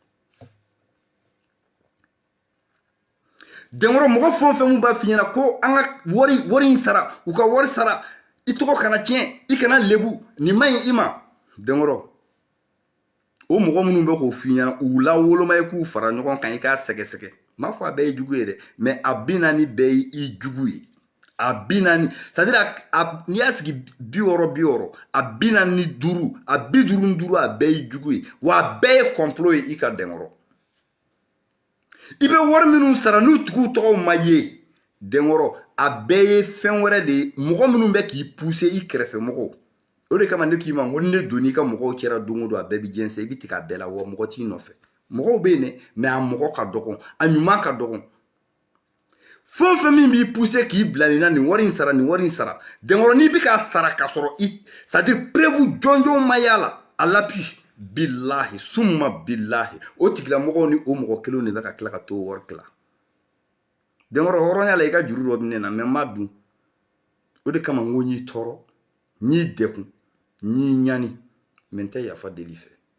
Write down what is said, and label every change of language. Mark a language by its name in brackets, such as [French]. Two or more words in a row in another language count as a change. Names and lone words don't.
[Bambara] Denkɔrɔ mɔgɔ fɛn o fɛn mun b'a f'i ɲɛna ko an ka wari in sara, u ka wari sara, i tɔgɔ kana tiɲɛ, i kana lebu, nin man ɲi i ma. Denkɔrɔ, o mɔgɔ minnu bɛ k'o f'i ɲɛna, u lawoloma ye k'u fara ɲɔgɔn kan i k'a sɛgɛsɛgɛ. N m'a fɔ a bɛɛ ye jugu ye dɛ, mais a 40 bɛɛ ye i jugu ye. A 40, c'est-à-dire n'i y'a sigi 60, a 45, a 55 a bɛɛ ye jugu ye. Wa a bɛɛ ye complot ye i ka Denkɔrɔ. I bɛ wari minnu sara n'u tigiw tɔgɔw ma ye, Denkɔrɔ, a bɛɛ ye fɛn wɛrɛ de ye. Mɔgɔ minnu bɛ k'i pousser i kɛrɛfɛ mɔgɔw. O de kama ne k'i ma, n ko ni ne donn'i ka mɔgɔw cɛla don o don a bɛɛ bɛ jɛnsɛn, i bɛ tigɛ a bɛɛ la wa mɔgɔ t'i nɔfɛ. Mɔgɔw bɛ yen dɛ, mais a mɔgɔ ka dɔgɔ, a ɲuman ka dɔgɔ. Fɛn o fɛn min b'i pousser k'i bila nin na, nin wari in sara, nin wari in sara. Denkɔrɔ, n'i bɛ k'a sara ka sɔrɔ c'est-à-dire preuve jɔnjɔn ma y'a la, [French] à l'appui, [Arabic] بالله ثم بالله, [Bambara] o tigilamɔgɔw ni o mɔgɔ kelenw de bɛ ka tila ka t'o wari tila. Denkɔrɔ, hɔrɔnya la i ka juru dɔ bɛ ne na, mais n m'a dun. O de kama n ko n y'i tɔɔrɔ, n y'i dekun, n y'i ɲani, mais n tɛ yafa deli fɛ.